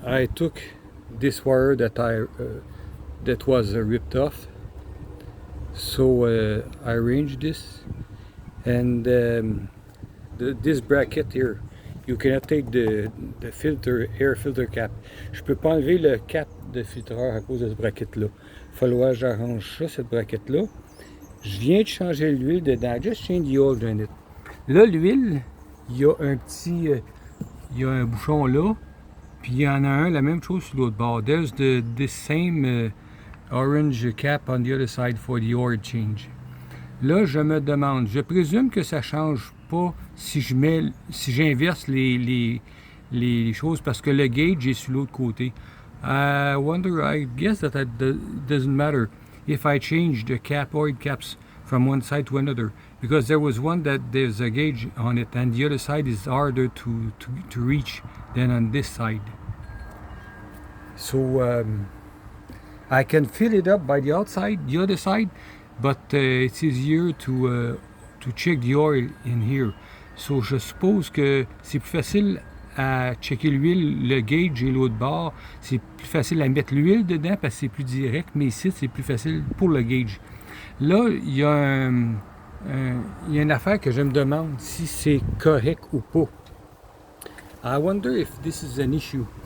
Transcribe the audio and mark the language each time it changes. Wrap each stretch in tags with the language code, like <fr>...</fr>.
<en>I took this wire that was ripped off, so I arranged this, and this bracket here. You cannot take the filter, air filter cap.</en> <fr>Je peux pas enlever le cap de filtreur à cause de ce bracket-là. Il va falloir que j'arrange ça, cette bracket-là. Je viens de changer l'huile dedans.</fr> <en>I just changed the oil in it.</en> <fr>Là, l'huile, il y a un petit... il y a un bouchon là. Puis il y en a un, la même chose sur l'autre bord.</fr> <en>There's the same orange cap on the other side for the oil change.</en> <fr>Là, je me demande, je présume que ça change pas si j'inverse les choses parce que le gauge est sur l'autre côté.</fr> <en>I wonder, I guess that doesn't matter if I change the oil caps from one side to another, because there was one that there's a gauge on it and the other side is harder to reach than on this side. So I can fill it up by the other side, but it's easier to check the oil in here.</en> <fr>So je suppose que c'est plus facile à checker l'huile, le gauge et l'autre bord. C'est plus facile à mettre l'huile dedans parce que c'est plus direct, mais ici c'est plus facile pour le gauge. Là, il y a une affaire que je me demande si c'est correct ou pas.</fr> <en>I wonder if this is an issue.</en>